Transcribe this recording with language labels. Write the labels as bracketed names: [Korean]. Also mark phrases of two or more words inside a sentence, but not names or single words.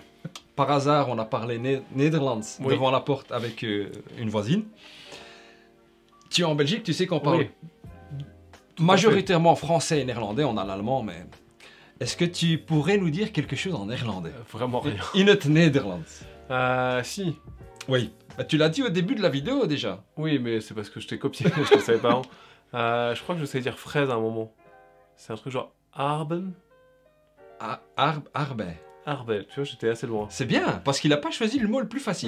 [French] par hasard, on a parlé Néderlands Oui. devant la porte avec une voisine. Tu es en Belgique, tu sais qu'on parle Oui. majoritairement français et néerlandais. On a l'allemand, mais est-ce que tu pourrais nous dire quelque chose en néerlandais? Vraiment rien. [Dutch] In het Nederlands. [French] Si. Oui. Bah, tu l'as dit au début de la vidéo déjà. Oui, mais c'est parce que je t'ai copié, je ne savais pas avant. Je crois que je sais dire fraise à un moment. C'est un truc genre Arben. Arbe. Arbel, tu vois, j'étais assez loin. C'est bien, parce qu'il a pas choisi le mot le plus facile.